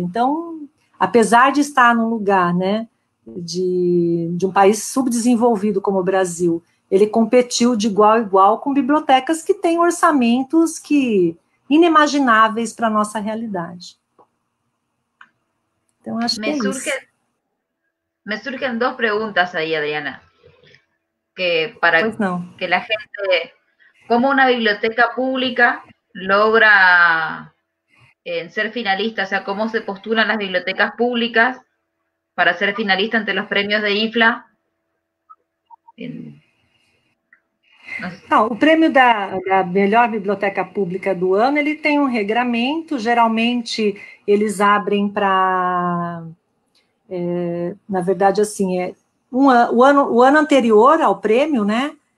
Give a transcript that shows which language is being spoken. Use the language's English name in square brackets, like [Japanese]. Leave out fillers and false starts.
[Portuguese] Então, apesar de estar num lugar, né, de um país subdesenvolvido como o Brasil, ele competiu de igual a igual com bibliotecas que têm orçamentos inimagináveis para a nossa realidade. Então, acho que é isso. [Spanish] Me surgen 2 preguntas ahí, Adriana. Para que la gente, ¿cómo una biblioteca pública logra ser finalista? O sea, ¿cómo se postulan las bibliotecas públicas para ser finalista ante los premios de IFLA? [Portuguese] Não, o prêmio da melhor biblioteca pública do ano, ele tem um regramento, geralmente eles abrem para, na verdade, assim, o ano anterior ao prêmio, né?